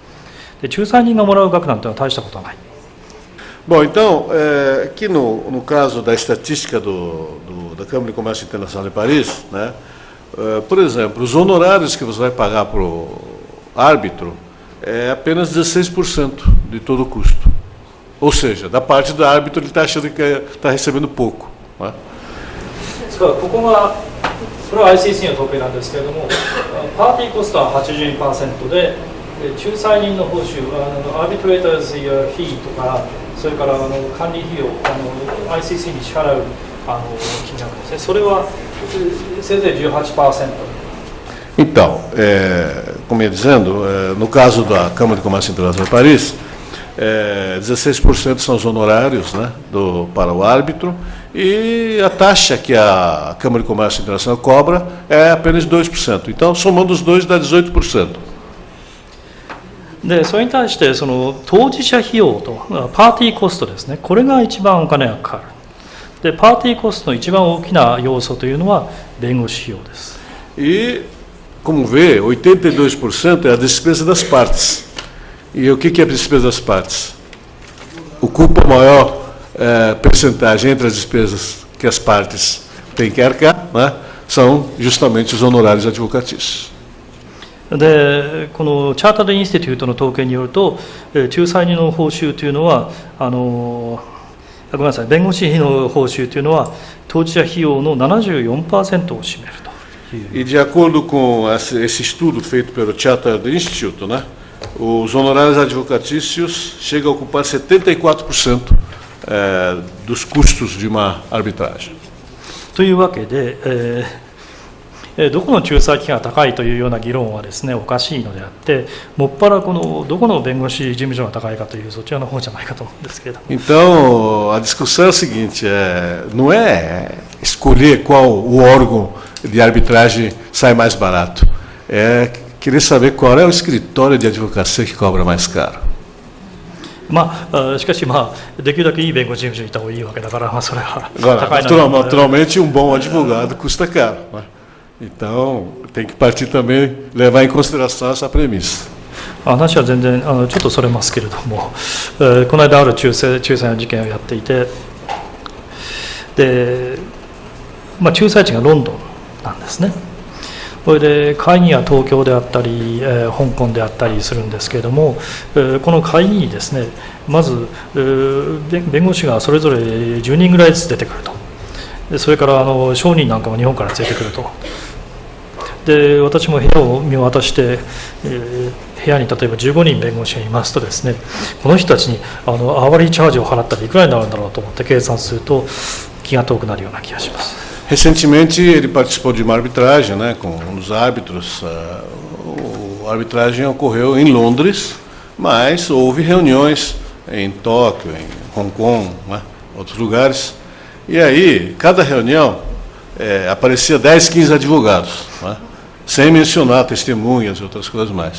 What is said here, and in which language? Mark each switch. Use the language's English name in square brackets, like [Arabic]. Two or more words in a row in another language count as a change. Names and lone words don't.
[Japanese] で仲裁人がもらう額なんてのは大したことはない。 [Portuguese] Bom, então, aqui no caso da estatística da Câmara de Comércio Internacional de Paris, né, por exemplo, os honorários que você vai pagar para o árbitro é apenas 16% de todo o custo. Ou seja, da parte do árbitro ele está achando que está recebendo pouco. Né? [Japanese] ここがこれは ICC の統計なんですけれども、 [English] party cost [Japanese] は 82% で、仲裁人の報酬、アービトレーターズやフィーとか、それから管理費用、ICC に支払う金額ですね、それはせいぜい 18%。 [Portuguese] Então, como ia dizendo, no caso da Câmara de Comércio Internacional de Paris, 16% são os honorários, né, para o árbitro, e a taxa que a Câmara de Comércio Internacional cobra é apenas 2%. Então, somando os dois, dá 18%. [Japanese] でそれに対してその当事者費用と [English] party cost [Japanese] ですね、これが一番お金がかかる。で [English] party cost [Japanese] の一番大きな要素というのは弁護士費用です。 [Portuguese] E, como vê, 82% é a despesa das partes. E o que é a despesa das partes? Ocupa a maior percentagem entre as despesas que as partes têm que arcar, né? São justamente os honorários advocatícios. [Japanese] でこのチャータードインスティテュートの統計によると、仲裁人の報酬というのはごめんなさい、弁護士費の報酬というのは当事者費用の 74% を占めるという。 [Portuguese] E de acordo com esse estudo feito pelo Chartered Institute, né, os honorários advocatícios chegam a ocupar 74% dos custos de uma arbitragem. [Japanese] というわけで、どこの仲裁機関が高いというような議論はですね、おかしいのであって、もっぱらこのどこの弁護士事務所が高いかというそちらの方じゃないかと思うんですけれども。 [Portuguese] Então, a discussão é a seguinte, não é escolher qual o órgão de arbitragem sai mais barato, é querer saber qual é o escritório de advocacia que cobra mais caro. [Japanese] しかし、できるだけいい弁護士事務所にいた方がいいわけだから、それは [Portuguese] naturalmente, bom advogado custa caro. Então, tem que partir também, levar em consideração essa premissa. [Japanese] 話は全然ちょっとそれますけれども、この間ある仲裁の事件をやっていて、で、仲裁地がロンドンなんですね。これで会議が東京であったり、香港であったりするんですけれども、この会議にですね、まず弁護士がそれぞれ10人ぐらいずつ出てくると。でそれから証人なんかも日本から連れてくると。で私も部屋を見渡して、部屋に例えば15人弁護士がいますとですね、この人たちに [English] hourly charge [Japanese] を払ったらいくらになるんだろうと思って計算すると気が遠くなるような気がします。 [Portuguese] Recentemente ele participou de uma arbitragem, né, com os árbitros. A arbitragem ocorreu em Londres, mas houve reuniões em Tóquio, em Hong Kong, né, outros lugares. E aí, cada reunião aparecia 10, 15 advogados, né, sem mencionar testemunhas e outras coisas mais.